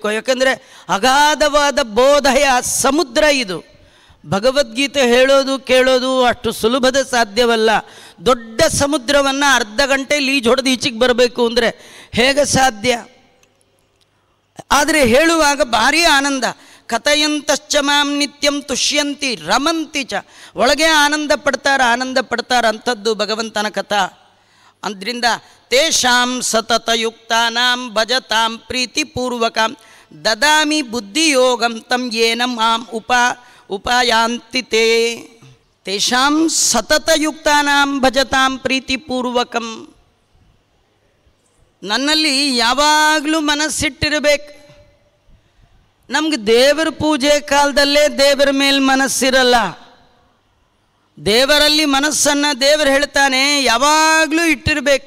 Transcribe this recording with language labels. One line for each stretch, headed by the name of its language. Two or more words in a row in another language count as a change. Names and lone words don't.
Kannada: ಯಾಕಂದರೆ ಅಗಾಧವಾದ ಬೋಧೆಯ ಸಮುದ್ರ ಇದು. ಭಗವದ್ಗೀತೆ ಹೇಳೋದು ಕೇಳೋದು ಅಷ್ಟು ಸುಲಭದ ಸಾಧ್ಯವಲ್ಲ. ದೊಡ್ಡ ಸಮುದ್ರವನ್ನು ಅರ್ಧ ಗಂಟೆಯಲ್ಲಿ ಈಜು ಹೊಡೆದು ಈಚೆಗೆ ಬರಬೇಕು ಅಂದರೆ ಹೇಗೆ ಸಾಧ್ಯ? ಆದರೆ ಹೇಳುವಾಗ ಭಾರೀ ಆನಂದ.
Sanskrit: ಕಥಯಂತಶ್ಚ ಮಾಂ ನಿತ್ಯಂ ತುಷ್ಯಂತಿ ರಮಂತಿ ಚ.
Kannada: ಒಳಗೆ ಆನಂದ ಪಡ್ತಾರೆ ಅಂಥದ್ದು ಭಗವಂತನ ಕಥಾ.
Sanskrit: ಅದರಿಂದ ತೇಷಾಂ ಸತತಯುಕ್ತಾನಾಂ ಭಜತಾಂ ಪ್ರೀತಿಪೂರ್ವಕಂ ದದಾಮಿ ಬುದ್ಧಿಯೋಗಂ ತಂ ಯೇನ ಮಾಂ ಉಪಾಯಾಂತಿ ತೇ. ತೇಷಾಂ ಸತತಯುಕ್ತಾನಾಂ ಭಜತಾಂ ಪ್ರೀತಿಪೂರ್ವಕಂ.
Kannada: ನನ್ನಲ್ಲಿ ಯಾವಾಗಲೂ ಮನಸ್ಸಿಟ್ಟಿರಬೇಕು. ನಮ್ಗೆ ದೇವರ ಪೂಜೆ ಕಾಲದಲ್ಲೇ ದೇವರ ಮೇಲೆ ಮನಸ್ಸಿರಲ್ಲ. ದೇವರಲ್ಲಿ ಮನಸ್ಸನ್ನು ದೇವರು ಹೇಳ್ತಾನೆ ಯಾವಾಗಲೂ ಇಟ್ಟಿರಬೇಕು.